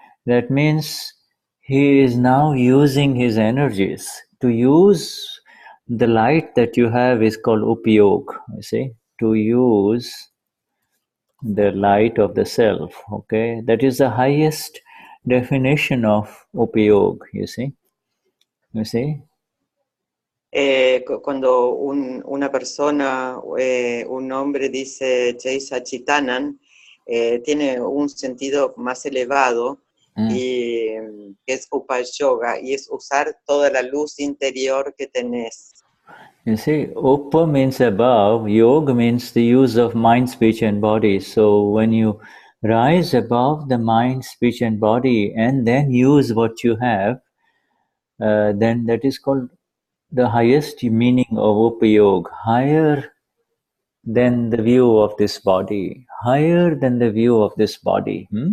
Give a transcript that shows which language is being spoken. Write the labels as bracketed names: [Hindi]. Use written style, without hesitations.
[English] That means he is now using his energies to use the light that you have is called upayog, you see, to use the light of the self, okay? That is the highest definition of upayog, you see? You see? [Spanish] Cuando una persona, un hombre dice Jai Sachitanan, tiene un sentido más elevado y es Upayoga, y es usar toda la luz interior que tenés. [English] You see, upa means above, yoga means the use of mind, speech and body. So when you rise above the mind, speech and body and then use what you have, then that is called the highest meaning of upayog, higher than the view of this body, higher than the view of this body.